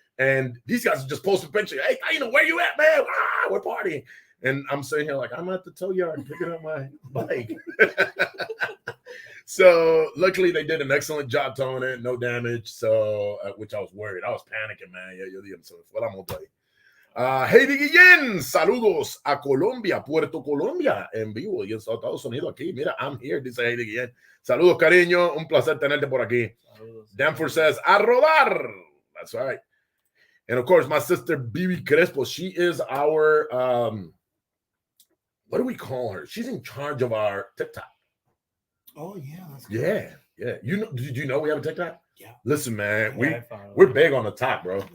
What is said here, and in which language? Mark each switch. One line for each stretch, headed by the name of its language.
English: And these guys are just posting pictures. Hey, where you at, man? We're partying. And I'm sitting here like, I'm at the tow yard picking up my bike. So luckily they did an excellent job towing it, no damage. So which I was worried. I was panicking, man. So what I'm gonna play.
Spanish: Hey Guillén, saludos a Colombia, Puerto Colombia, en vivo y en Estados Unidos aquí. Mira,
English: I'm here,
Spanish: dice Hey Guillén. Saludos, cariño. Un placer tenerte por aquí.
English: Danforth says,
Spanish: a rodar.
English: That's right. And of course, my sister Bibi Crespo, she is our what do we call her? She's in charge of our TikTok. Oh yeah, that's good. Yeah. Did you know we have a TikTok? Yeah. Listen, man, we're big on the talk, bro.